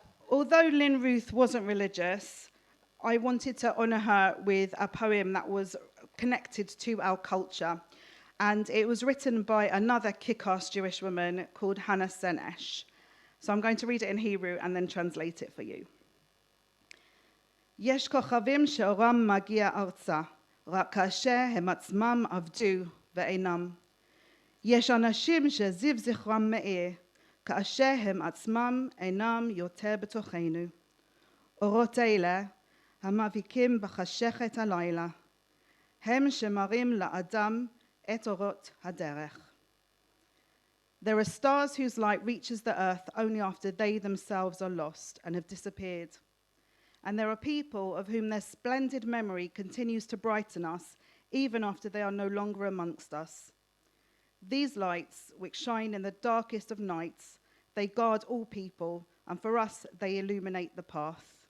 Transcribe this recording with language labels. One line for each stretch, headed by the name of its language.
English: Although Lynn Ruth wasn't religious, I wanted to honour her with a poem that was connected to our culture. And it was written by another kick-ass Jewish woman called Hannah Senesh. So I'm going to read it in Hebrew and then translate it for you.
Hebrew: יש כוכבים שאורם מגיע ארצה, רק כאשר הם עצמם עבדו ואינם. יש אנשים שזיו זכרם מאיר, כאשר הם עצמם אינם יותר בתוכנו. אורות אלה, המאביקים בחשכת הלילה, הם שמראים לאדם את אורות הדרך.
English: There are stars whose light reaches the earth only after they themselves are lost and have disappeared. And there are people of whom their splendid memory continues to brighten us even after they are no longer amongst us. These lights, which shine in the darkest of nights, they guard all people, and for us, they illuminate the path.